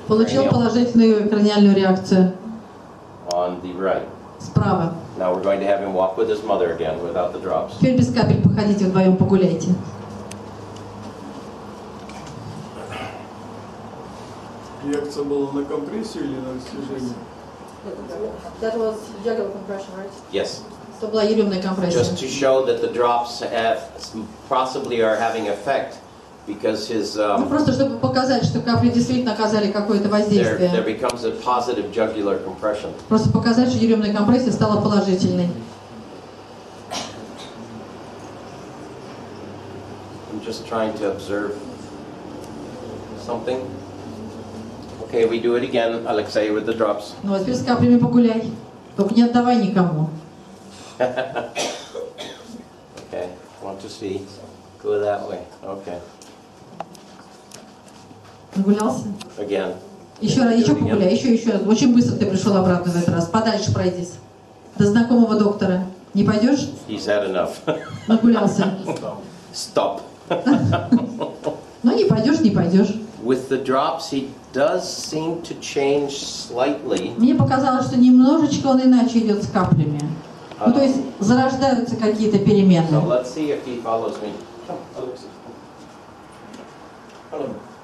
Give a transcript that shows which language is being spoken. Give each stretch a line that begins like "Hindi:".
Russian: Получил положительную краниальную реакцию.
English: On the right.
Russian: Справа.
English: Now we're going to have him walk with his mother again without the drops.
Russian: Теперь без капель походите, вдвоем погуляйте. Реакция была на компрессию или на растяжение?
English: That was jugular compression, right? Yes.
Russian: Это была еремная компрессия.
English: Just to show that the drops possibly are having effect because his
Russian: просто чтобы показать, что капли действительно оказали какое-то воздействие.
English: there becomes a positive jugular compression.
Russian: Просто показать, что еремная компрессия стала положительной.
English: I'm just trying to observe something. Okay, we do it again, Alexei, with the drops.
Russian: Ну, а теперь с каплями погуляй. Только не отдавай никому.
English: Okay, want to see. Go that way. Okay.
Russian: Нагулялся?
English: Again.
Russian: Еще погуляй, еще. Очень быстро ты пришел обратно в этот раз. Подальше пройдись. До знакомого доктора. Не пойдешь?
English: He's had enough.
Russian: Нагулялся.
English: Stop.
Russian: Ну, не пойдешь.
English: With the drops, he does seem to change slightly.
Russian: Мне показалось, что немножечко он иначе идет с каплями. Ну, то есть зарождаются какие-то перемены.
English: So let's see if he follows me. Come, Alexei. Follow me.